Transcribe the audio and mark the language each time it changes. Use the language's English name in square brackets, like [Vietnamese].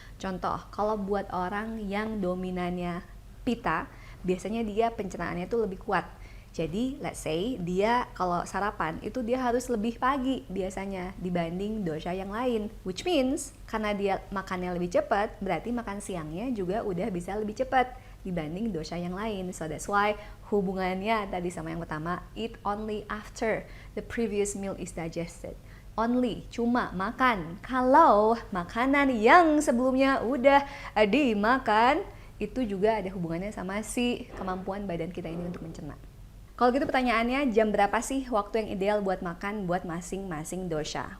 [Indonesian] Contoh, kalau buat orang yang dominannya Pitta, biasanya dia pencernaannya itu lebih kuat. Jadi [English] let's say [Indonesian] dia kalau sarapan itu dia harus lebih pagi biasanya dibanding dosha yang lain. [English] Which means [Indonesian] karena dia makannya lebih cepat, berarti makan siangnya juga udah bisa lebih cepat dibanding dosha yang lain. [English] So that's why [Indonesian] hubungannya tadi sama yang pertama, [English] eat only after the previous meal is digested. [Indonesian] Only, cuma makan kalau makanan yang sebelumnya udah dimakan, itu juga ada hubungannya sama si kemampuan badan kita ini untuk mencerna. Kalau gitu pertanyaannya, jam berapa sih waktu yang ideal buat makan buat masing-masing dosha?